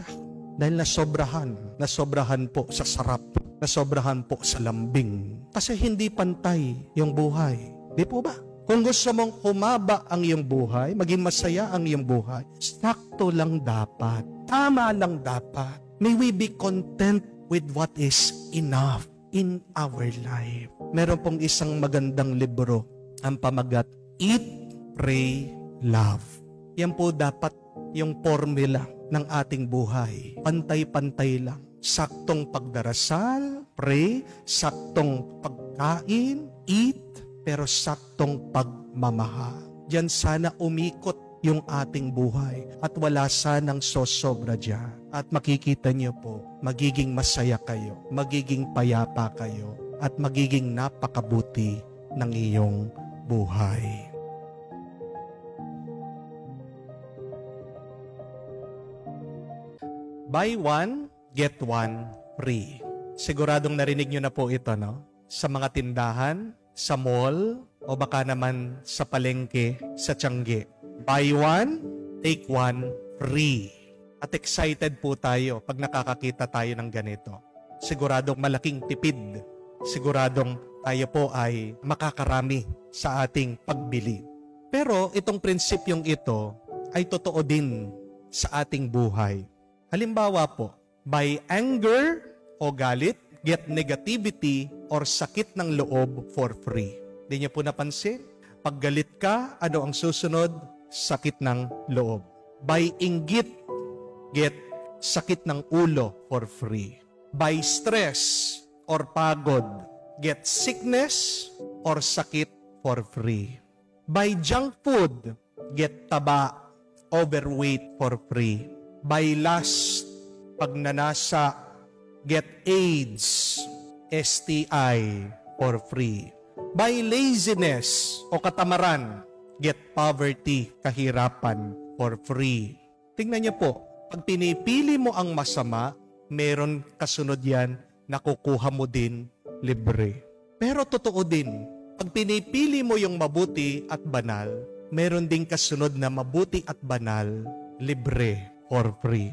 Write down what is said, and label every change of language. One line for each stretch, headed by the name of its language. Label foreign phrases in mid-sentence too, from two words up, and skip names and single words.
Filipino: Dahil nasobrahan po sa sarap, nasobrahan po sa lambing. Kasi hindi pantay yung buhay. Di po ba? Kung gusto mong humaba ang iyong buhay, maging masaya ang iyong buhay, sakto lang dapat. Tama lang dapat.
English: May we be content with what is enough in our life.
Filipino: Meron pong isang magandang libro, ang pamagat, Eat, Pray, Love. Yan po dapat yung formula ng ating buhay. Pantay-pantay lang. Saktong pagdarasal, pray, saktong pagkain, eat, pero saktong pagmamahal. Diyan sana umikot yung ating buhay at wala sanang sosobra dyan. At makikita niyo po, magiging masaya kayo, magiging payapa kayo, at magiging napakabuti ng iyong buhay.
English: Buy one, get one free.
Filipino: Siguradong narinig nyo na po ito, no? Sa mga tindahan, sa mall, o baka naman sa palengke, sa Tiangge.
English: Buy one, take one free.
Filipino: At excited po tayo pag nakakakita tayo ng ganito. Siguradong malaking tipid. Siguradong tayo po ay makakarami sa ating pagbili. Pero itong prinsipyong ito ay totoo din sa ating buhay.
English: Halimbawa po, by anger
Filipino: o galit,
English: get negativity or
Filipino: sakit ng loob
English: for free. Di niyo po napansin? Pag galit ka, ano ang susunod?
Filipino: Sakit ng loob. By inggit, get sakit ng ulo
English: for free. By stress or pagod, get sickness or sakit for free. By junk food, get taba, overweight for free. By lust, pagnanasa, get AIDS, STI for free. By laziness o katamaran, get poverty, kahirapan for free.
Filipino: Tingnan niyo po, pag pinipili mo ang masama, meron kasunod yan, nakukuha mo din libre. Pero totoo din, Pag pinipili mo yung mabuti at banal, meron ding kasunod na mabuti at banal, libre or free.